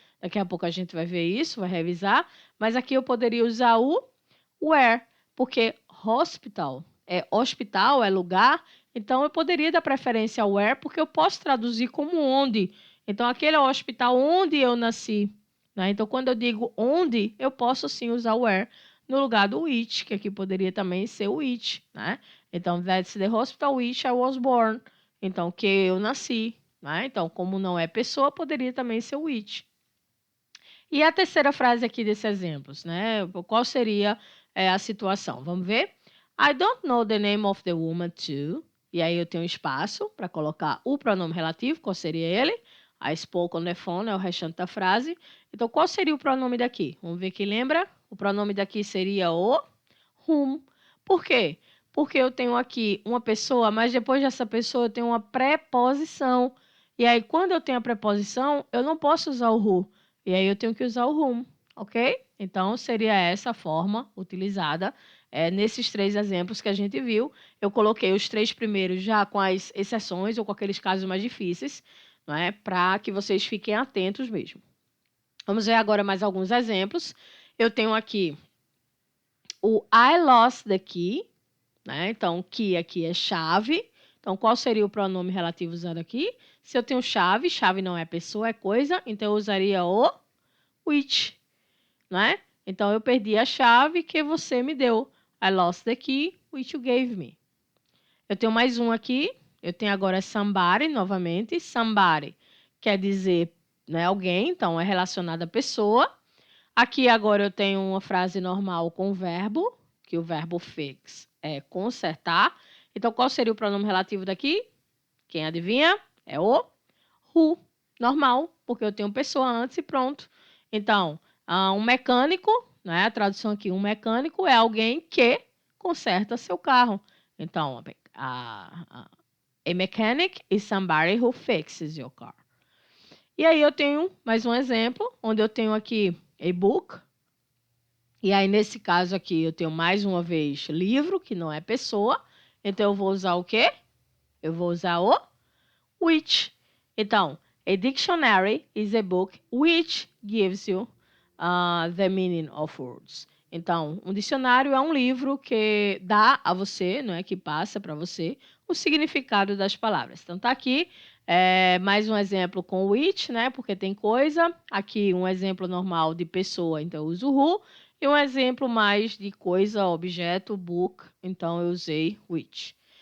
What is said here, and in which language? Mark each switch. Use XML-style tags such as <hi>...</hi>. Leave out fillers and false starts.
<pt>Daqui a pouco a gente vai ver isso, vai revisar. Mas aqui eu poderia usar o where, porque hospital é lugar, então eu poderia dar preferência ao where, porque eu posso traduzir como onde. Então, aquele é o hospital onde eu nasci. Né? Então, quando eu digo onde, eu posso sim usar o where no lugar do which, que aqui poderia também ser o which. Né?</pt> <en>Então, that's the hospital which I was born.</en> <pt>Então, que eu nasci. Né? Então, como não é pessoa, poderia também ser o which. E a terceira frase aqui desses exemplos, né? Qual seria a situação? Vamos ver?</pt> <en>I don't know the name of the woman too.</en> <pt>E aí eu tenho espaço para colocar o pronome relativo, qual seria ele?</pt> <en>I spoke on the phone</en> <pt>é o restante da frase. Então, qual seria o pronome daqui? Vamos ver quem lembra? O pronome daqui seria o whom. Por quê? Porque eu tenho aqui uma pessoa, mas depois dessa pessoa eu tenho uma preposição. E aí, quando eu tenho a preposição, eu não posso usar o who. E aí eu tenho que usar o whom, ok? Então, seria essa a forma utilizada nesses três exemplos que a gente viu. Eu coloquei os três primeiros já com as exceções ou com aqueles casos mais difíceis, não é? Para que vocês fiquem atentos mesmo. Vamos ver agora mais alguns exemplos. Eu tenho aqui o</pt> <en>I lost the key,</en> <pt>né? Então, key aqui é chave. Então, qual seria o pronome relativo usado aqui? Se eu tenho chave, chave não é pessoa, é coisa, então eu usaria o which, né? Então, eu perdi a chave que você me deu.</pt> <en>I lost the key, which you gave me.</en> <pt>Eu tenho mais um aqui. Eu tenho agora somebody, novamente. Somebody quer dizer, né, alguém, então é relacionado à pessoa. Aqui agora eu tenho uma frase normal com verbo, que o verbo fix é consertar. Então, qual seria o pronome relativo daqui? Quem adivinha? É o who. Normal, porque eu tenho pessoa antes e pronto. Então, um mecânico, né? A tradução aqui, um mecânico é alguém que conserta seu carro.</pt> <en>Então, a mechanic is somebody who fixes your car.</en> <pt>E aí eu tenho mais um exemplo, onde eu tenho aqui a book. E aí, nesse caso aqui, eu tenho mais uma vez livro, que não é pessoa. Então, eu vou usar o quê? Eu vou usar o which.</pt> <en>Então, a dictionary is a book which gives you the meaning of words.</en> <pt>Então, um dicionário é um livro que dá a você, não é, que passa para você o significado das palavras. Então, tá aqui mais um exemplo com which, né, porque tem coisa. Aqui um exemplo normal de pessoa, então eu uso who. E um exemplo mais de coisa, objeto, book, então eu usei which.</pt>